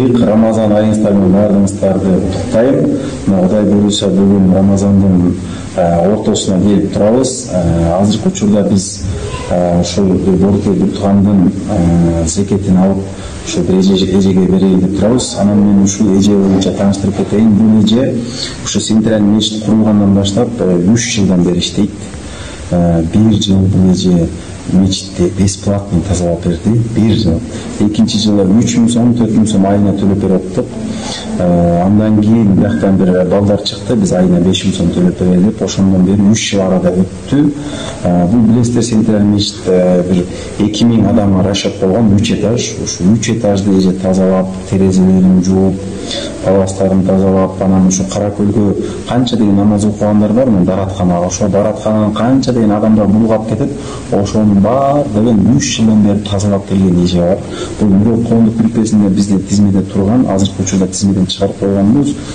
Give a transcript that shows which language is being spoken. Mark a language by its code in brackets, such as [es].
[kk] Рамазан айыңыздармен барлығыңыздарды құттықтаймын. Құдай бұйырса бүгін Рамазандың ортасына келіп тұрабыз. [ky] Азыркы учурда біз ошол Борке Буртугандын зекетин алып ошо эжеге берейин деп турабыз. Анан мен ушул эже боюнча тааныштырып кетейин. Бул эже ошо Центральный мечит курулгандан баштап 3 жылдан бери иштейт. 1 жыл бул эже мечитте бесплатный тазалап берди. 1 жыл. Экинчи жылы 3 000 сом, 4 000 сом айына төлөп берип аттык. Андан кийин бияктан бир балдар чыкты. Биз айына 5 000 сом төлөп берелип, ошондон бери 3 жыл арада өттү. Бул билесиздер Центральный мечит бир 2000 адамга расчет болгон 3 этаж. Ушу 3 этажды эже тазалап, терезелерин жууп, паластарын тазалап, анан ушу Каракөлгө канча деген намаз окугандар бар, мен даратканага, ошо дараткананын канча деген адамдар булгап кетип, ошонун баардыгын 3 жылдан бери тазалап келген эже бар. Бул бирок коомдук бирикмесинде бизде тизмеде турган, азыркы учурда тизмеден чыгарып койгонбуз.